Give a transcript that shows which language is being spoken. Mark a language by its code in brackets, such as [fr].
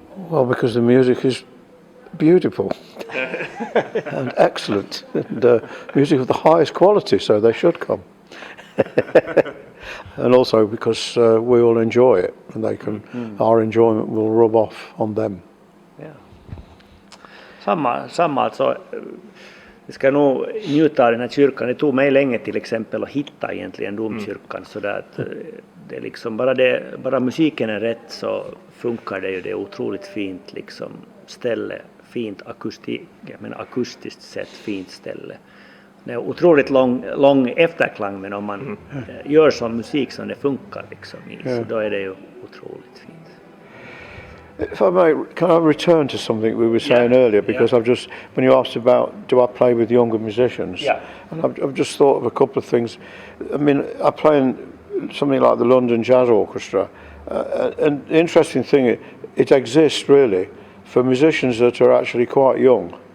[en] Well, because the music is beautiful and excellent, and music of the highest quality, so they should come. And also because we all enjoy it, and they can, our enjoyment will rub off on them. [sv] Samma alltså. Vi ska nog njuta av den här kyrkan. Det tog mig länge till exempel att hitta egentligen domkyrkan, så där att det är liksom bara musiken är rätt så funkar det ju. Det är otroligt fint liksom ställe, fint akustiskt sett fint ställe. Det är otroligt lång efterklang, men om man gör sån musik som det funkar liksom så då är det ju otroligt fint. [en] If I may, can I return to something we were saying earlier? Because I've just, when you asked about do I play with younger musicians, and I've just thought of a couple of things. I mean, I play in something like the London Jazz Orchestra, and the interesting thing, it exists really for musicians that are actually quite young,